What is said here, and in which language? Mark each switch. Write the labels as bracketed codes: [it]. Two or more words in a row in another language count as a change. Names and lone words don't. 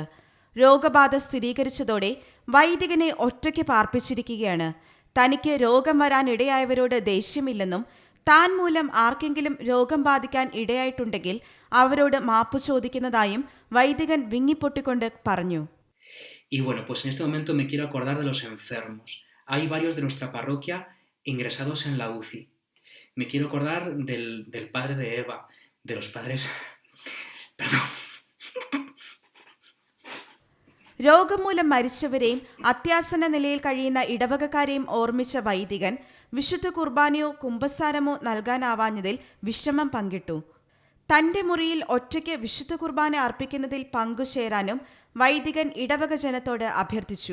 [ml] രോഗബാധ സ്ഥിരീകരിച്ചതോടെ വൈദികനെ ഒറ്റയ്ക്ക് പാർപ്പിച്ചിരിക്കുകയാണ്. തനിക്ക് രോഗം വരാനിടയായവരോട് ദേഷ്യമില്ലെന്നും താൻ മൂലം ആർക്കെങ്കിലും രോഗം ബാധിക്കാൻ ഇടയായിട്ടുണ്ടെങ്കിൽ അവരോട് മാപ്പ് ചോദിക്കുന്നതായും വൈദികൻ വിങ്ങിപ്പൊട്ടിക്കൊണ്ട് പറഞ്ഞു. [es] Y bueno, pues en este momento me quiero acordar de los enfermos. Hay varios de nuestra parroquia ingresados en la UCI. Me quiero acordar del padre de Eva, de los padres... Perdón. [ml] രോഗം മൂലം മരിച്ചവരെയും അത്യാസന്ന നിലയിൽ കഴിയുന്ന ഇടവകക്കാരെയും ഓർമ്മിച്ച വൈദികൻ വിശുദ്ധ കുർബാനയോ കുമ്പസാരമോ നൽകാനാവാഞ്ഞതിൽ വിഷമം പങ്കിട്ടു. തന്റെ മുറിയിൽ ഒറ്റയ്ക്ക് വിശുദ്ധ കുർബാന അർപ്പിക്കുന്നതിൽ പങ്കുചേരാനും വൈദികൻ ഇടവക ജനത്തോട് അഭ്യർത്ഥിച്ചു.